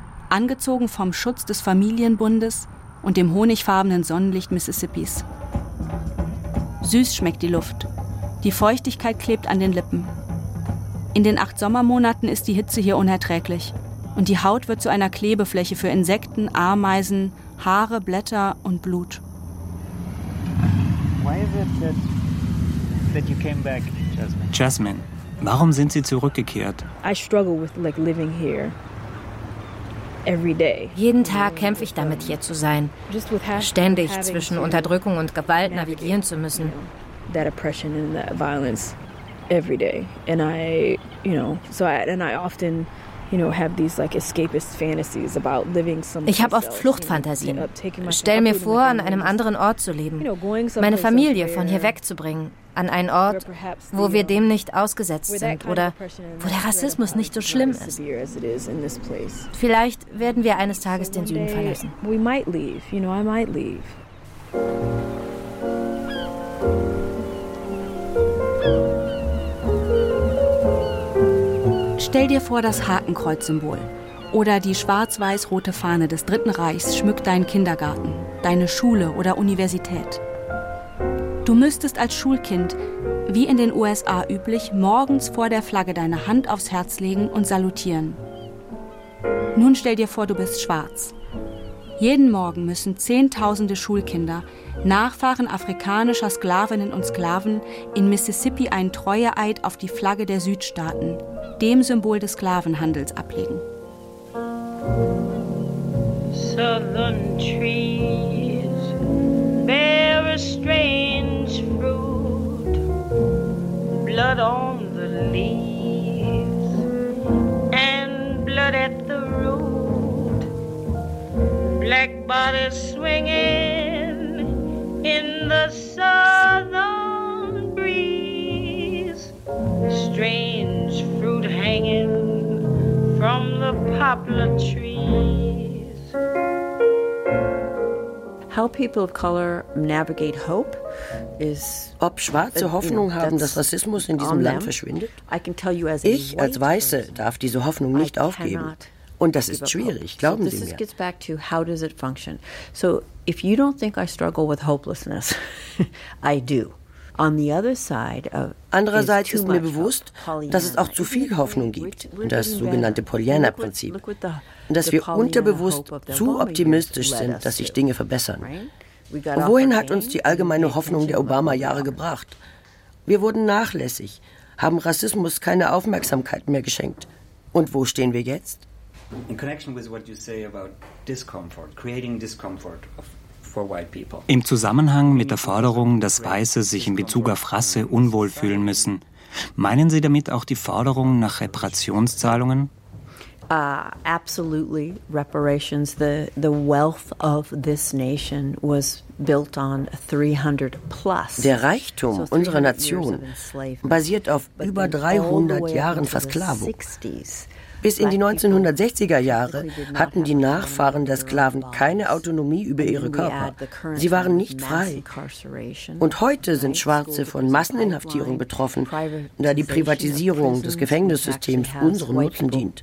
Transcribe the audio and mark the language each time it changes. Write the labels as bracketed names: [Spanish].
[German] Angezogen vom Schutz des Familienbundes und dem honigfarbenen Sonnenlicht Mississippis. Süß schmeckt die Luft. Die Feuchtigkeit klebt an den Lippen. In den 8 Sommermonaten ist die Hitze hier unerträglich. Und die Haut wird zu einer Klebefläche für Insekten, Ameisen, Haare, Blätter und Blut. [English] Why is it that you came back, Jasmine? [German] Jasmine, warum sind Sie zurückgekehrt? [English] I struggle with like living here. [German] Jeden Tag kämpfe ich damit, hier zu sein, ständig zwischen Unterdrückung und Gewalt navigieren zu müssen. [English] That oppression and that violence every day, and I, you know, so I, and I often, you know, have these like escapist fantasies about living somewhere. [German] Ich habe oft Fluchtfantasien. Stell mir vor, an einem anderen Ort zu leben, meine Familie von hier wegzubringen, an einen Ort, wo wir dem nicht ausgesetzt sind oder wo der Rassismus nicht so schlimm ist. Vielleicht werden wir eines Tages den Süden verlassen. Stell dir vor, das Hakenkreuz-Symbol oder die schwarz-weiß-rote Fahne des Dritten Reichs schmückt deinen Kindergarten, deine Schule oder Universität. Du müsstest als Schulkind, wie in den USA üblich, morgens vor der Flagge deine Hand aufs Herz legen und salutieren. Nun stell dir vor, du bist schwarz. Jeden Morgen müssen zehntausende Schulkinder, Nachfahren afrikanischer Sklavinnen und Sklaven, in Mississippi einen Treueeid auf die Flagge der Südstaaten, dem Symbol des Sklavenhandels, ablegen. [English] Southern trees bear a strange fruit, blood on the leaves and blood at the root, black bodies swinging in the southern breeze, strange fruit hanging from the poplar trees. How people of color navigate hope is. [German] Ob Schwarze Hoffnung haben, dass Rassismus in diesem Land verschwindet? Ich als Weiße darf diese Hoffnung nicht aufgeben. Und das ist schwierig, glauben Sie mir. [English] This gets back to how does it function. So if you don't think I struggle with hopelessness, I do. On the other side of. [German] Andererseits ist mir bewusst, dass es auch zu viel Hoffnung gibt, das sogenannte Pollyanna-Prinzip. Dass wir unterbewusst zu optimistisch sind, dass sich Dinge verbessern. Wohin hat uns die allgemeine Hoffnung der Obama-Jahre gebracht? Wir wurden nachlässig, haben Rassismus keine Aufmerksamkeit mehr geschenkt. Und wo stehen wir jetzt? [English] In connection with what you say about discomfort, creating discomfort for white people. [German] Im Zusammenhang mit der Forderung, dass Weiße sich in Bezug auf Rasse unwohl fühlen müssen, meinen Sie damit auch die Forderung nach Reparationszahlungen? [English] Absolutely, reparations. The wealth of this nation was built on 300 plus. [German] Der Reichtum unserer Nation basiert auf über 300 Jahren Versklavung. Bis in die 1960er Jahre hatten die Nachfahren der Sklaven keine Autonomie über ihre Körper. Sie waren nicht frei. Und heute sind Schwarze von Masseninhaftierung betroffen, da die Privatisierung des Gefängnissystems unserem Nutzen dient.